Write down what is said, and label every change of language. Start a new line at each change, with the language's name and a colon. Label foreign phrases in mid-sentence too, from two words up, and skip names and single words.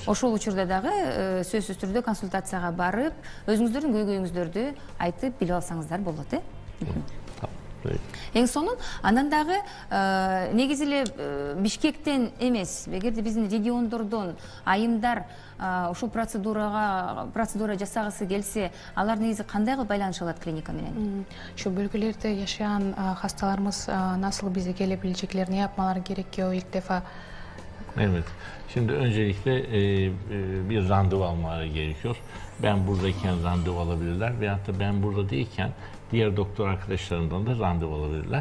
Kyrgyz: Ошол учурда дагы сөзсүз түрдө консультацияга барып, өзүңүздөрдүн көйгөйүңүздөрдү айтып билип алсаңыздар болот, Эң сонун анан дагы негизи эле Бишкектен эмес, эгерде биздин региондордон айымдар ушул процедура жасагысы келсе, алар негизи кандай кылып байланыша алат клиника менен?
Turkish: Şu bölgelerde yaşayan hastalarımız nasıl bize gelebilecekler, ne yapmaları gerekiyor ilk defa? Evet. Şimdi öncelikle bir randevu almaları gerekiyor. Ben buradayken randevu alabilirler veyahut da ben burada değilken diğer doktor arkadaşlarından da randevu alabilirler.